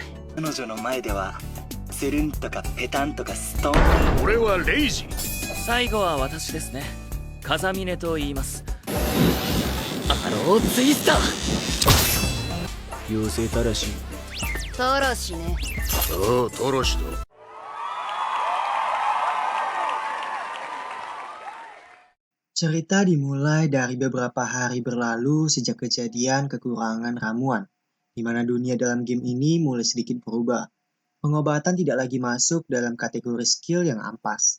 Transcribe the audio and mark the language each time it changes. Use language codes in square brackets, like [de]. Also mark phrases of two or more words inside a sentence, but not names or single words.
[ja] 彼女の前ではスルンとかペタンとかストーン。俺はレイジ。最後は私ですね。風峰と言います。アローツイスター。妖精たらし。たらしね。ああ、トロシだ。 [id] Cerita dimulai dari beberapa hari berlalu sejak kejadian kekurangan ramuan, di mana dunia dalam game ini mulai sedikit berubah. Pengobatan tidak lagi masuk dalam kategori skill yang ampas.